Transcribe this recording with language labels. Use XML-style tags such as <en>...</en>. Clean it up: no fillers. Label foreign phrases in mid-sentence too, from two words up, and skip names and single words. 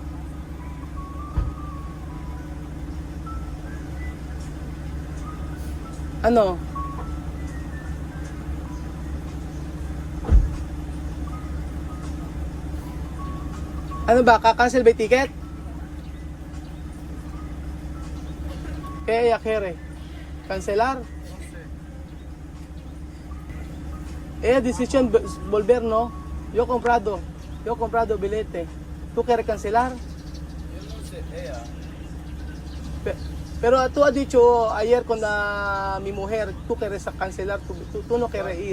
<tl>Ano? Ano ba, kakancel ba yung ticket? Kaya kere.</tl> <es>Cancelar? Decisión volver, no? Yo comprado billete. ¿Tú quieres cancelar? Yo no sé, ella. Pero tú has dicho ayer con mi mujer, tú quieres cancelar, tú no quieres ir.</es>